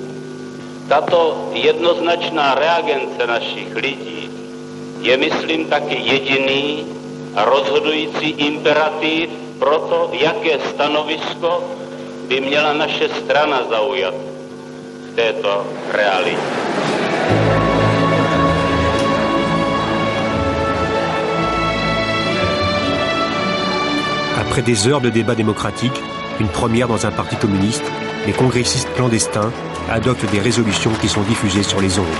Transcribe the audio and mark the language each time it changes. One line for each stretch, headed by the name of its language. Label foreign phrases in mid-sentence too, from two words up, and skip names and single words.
Czech: Tato jednoznačná reagence našich lidí je, myslím, taky jediný a rozhodující imperativ pro to, jaké stanovisko by měla naše strana zaujat v této realitě.
French: Après des heures de débat démocratique, une première dans un parti communiste, les congressistes clandestins adoptent des résolutions qui sont diffusées sur les ondes.